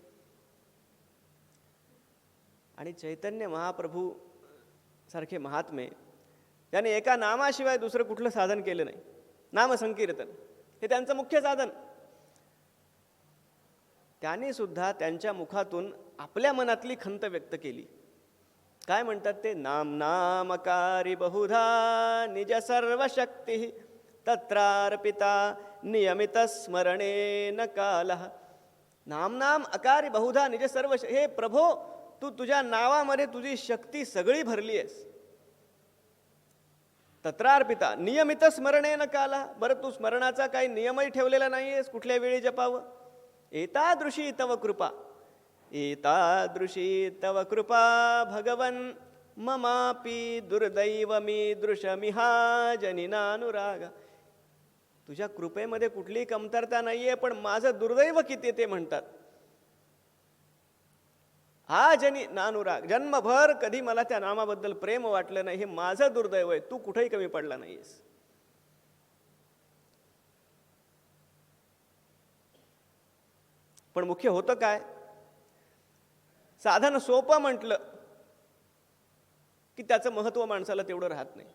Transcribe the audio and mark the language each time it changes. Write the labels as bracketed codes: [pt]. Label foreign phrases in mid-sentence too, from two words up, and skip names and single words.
[mr] आणि चैतन्य महाप्रभू सारखे महात्मे, त्याने एका नामाशिवाय दुसरं कुठलं साधन केलं नाही. नामसंकीर्तन हे त्यांचं मुख्य साधन. त्यांनी सुद्धा त्यांच्या मुखातून आपल्या मनातली खंत व्यक्त केली. काय म्हणतात ते, [sa] नाम नामकारी बहुधा निज सर्व शक्ती, तत्रार्पिता नियमित स्मरणेन कालः. नाम नाम अकारी बहुधा निज सर्व. [mr] हे प्रभो, तू तुझ्या नावामध्ये तुझी शक्ती सगळी भरली आहेस. [sa] तत्रार्पिता नियमित स्मरणेन कालः. [mr] बरं, तू स्मरणाचा काही नियमही ठेवलेला नाहीयेस, कुठल्या वेळी जपावं. [sa] एतादृशी तव कृपा, एतादृशी तव कृपा भगवन् ममापि दुर्दैवमी दृशमिहा जनिनानुराग. [mr] तुझ्या कृपेमध्ये कुठलीही कमतरता नाहीये, पण माझं दुर्दैव किती ते म्हणतात. [sa] हा जनी नानुराग, [mr] जन्मभर कधी मला त्या नामाबद्दल प्रेम वाटलं नाही, हे माझं दुर्दैव आहे. तू कुठेही कमी पडला नाहीयेस. पण मुख्य होतं काय, साधन सोपं म्हटलं की त्याचं महत्त्व माणसाला तेवढं राहत नाही.